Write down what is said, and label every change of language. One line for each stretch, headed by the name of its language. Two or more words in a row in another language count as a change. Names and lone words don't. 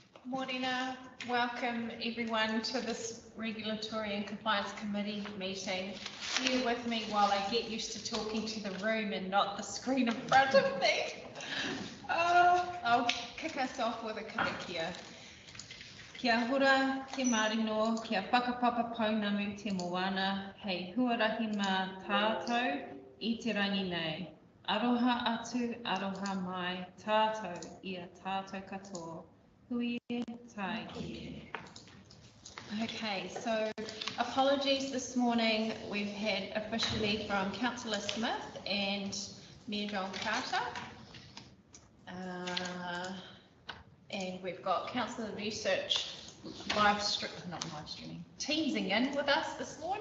English: Morena, welcome everyone to this Regulatory and Compliance Committee meeting. Bear with me while I get used to talking to the room and not the screen in front of me. I'll kick us off with a karakia.
Māori: Kia hura, te marino, kia whakapapa paunamu te moana, hei huarahi mā tātou I te rangi nei. Aroha atu, aroha mai, tātou ia tātou katoa. Hui tai ki.
English: Okay, so apologies this morning. We've had officially from Councillor Smith and Mayor John Carter. And we've got Councillor Research teasing in with us this morning.